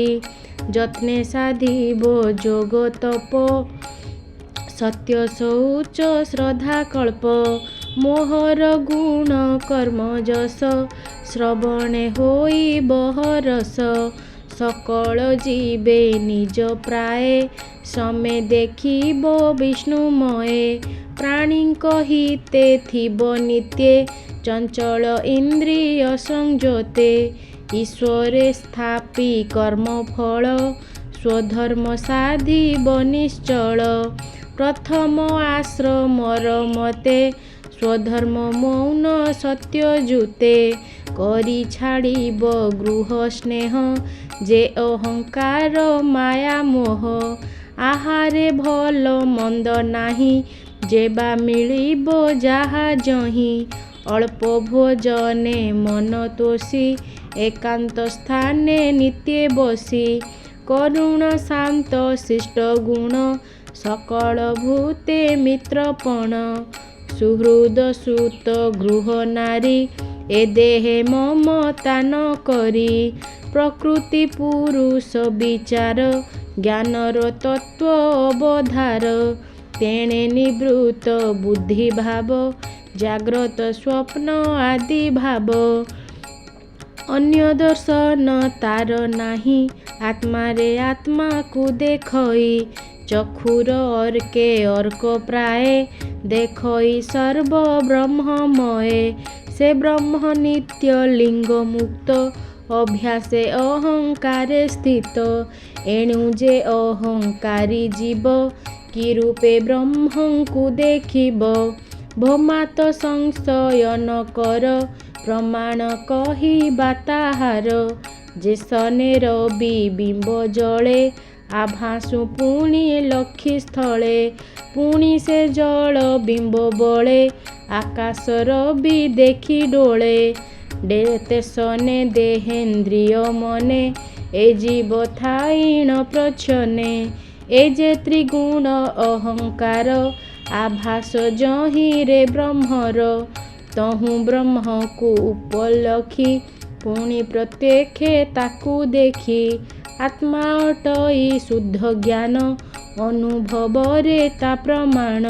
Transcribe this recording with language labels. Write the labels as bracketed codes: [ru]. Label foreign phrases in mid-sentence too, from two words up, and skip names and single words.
[or] ଯତ୍ନେ ସାଧିବ ଯୋଗ ତପ ସତ୍ୟ ଶୌଚ ଶ୍ରଦ୍ଧା କଳ୍ପ। ମୋହର ଗୁଣ କର୍ମ ଯଶ ଶ୍ରବଣେ ହୋଇ ବହରସ। ସକଳ ଜୀବେ ନିଜ ପ୍ରାୟେ ସମେ ଦେଖିବ ବିଷ୍ଣୁମୟେ। ପ୍ରାଣୀ ହିତେ ଥିବ ନିତ୍ୟେ ଚଞ୍ଚଳ ଇନ୍ଦ୍ରିୟ ସଂଯୋତେ। ଈଶ୍ୱରେ ସ୍ଥାପି କର୍ମ ଫଳ ସ୍ୱଧର୍ମ ସାଧିବ ନିଶ୍ଚଳ। ପ୍ରଥମ ଆଶ୍ରମର ମତେ ସ୍ୱଧର୍ମ ମୌନ ସତ୍ୟ ଯୁତେ। କରି ଛାଡ଼ିବ ଗୃହ ସ୍ନେହ ଯେ ଅହଙ୍କାର ମାୟା ମୋହ। ଆହାରେ ଭଲ ମନ୍ଦ ନାହିଁ ଯେବା ମିଳିବ ଯାହା ଯହିଁ। ଅଳ୍ପ ଭୋଜନେ ମନ ତୋଷି ଏକାନ୍ତ ସ୍ଥାନେ ନିତ୍ୟ ବସି। କରୁଣ ଶାନ୍ତ ଶିଷ୍ଟ ଗୁଣ ସକଳ ଭୂତେ ମିତ୍ରପଣ। ସୁହୃଦ ସୁତ ଗୃହ ନାରୀ ଏ ଦେହେ ମମତା ନ କରି। ପ୍ରକୃତି ପୁରୁଷ ବିଚାର ଜ୍ଞାନର ତତ୍ତ୍ୱ ଅବଧାର। ତେଣେ ନିବୃତ୍ତ ବୁଦ୍ଧି ଭାବ ଜାଗ୍ରତ ସ୍ୱପ୍ନ ଆଦି ଭାବ। ଅନ୍ୟ ଦର୍ଶନ ତାର ନାହିଁ ଆତ୍ମା ରେ ଆତ୍ମା କୁ ଦେଖଇ। ଚକ୍ଷୁର ଅର୍କେ ଅର୍କ ପ୍ରାୟେ ଦେଖଇ ସର୍ବ ବ୍ରହ୍ମମୟ। ସେ ବ୍ରହ୍ମ ନିତ୍ୟ ଲିଙ୍ଗ ମୁକ୍ତ ଅଭ୍ୟାସେ ଅହଙ୍କାରେ ସ୍ଥିତ। ଏଣୁ ଯେ ଅହଙ୍କାରୀ ଜୀବ କି ରୂପେ ବ୍ରହ୍ମ କୁ ଦେଖିବ। ଭମାତ ସଂଶୟ ନ କର ପ୍ରମାଣ କହିବା ତାହାର। ଯେସନେ ରବି ବିମ୍ବ ଜଳେ ଆଭାସୁ ପୁଣି ଲକ୍ଷି ସ୍ଥଳେ। ପୁଣି ସେ ଜଳ ବିମ୍ବ ବଳେ ଆକାଶର ଭି ଦେଖି ଡୋଳେ। ତେସନେ ଦେହେନ୍ଦ୍ରିୟ ମନେ ଏ ଜୀବ ଥାଇଣ ପ୍ରଚ୍ଛନେ ଏ ଯେ ତ୍ରିଗୁଣ ଅହଙ୍କାର ଆଭାସ ଯହିଁରେ ବ୍ରହ୍ମର ତହୁଁ ବ୍ରହ୍ମକୁ ଉପଲକ୍ଷି ପୁଣି ପ୍ରତ୍ୟକ୍ଷେ ତାକୁ ଦେଖି ଆତ୍ମା ଅଟଇ ଶୁଦ୍ଧ ଜ୍ଞାନ ଅନୁଭବରେ ତା ପ୍ରମାଣ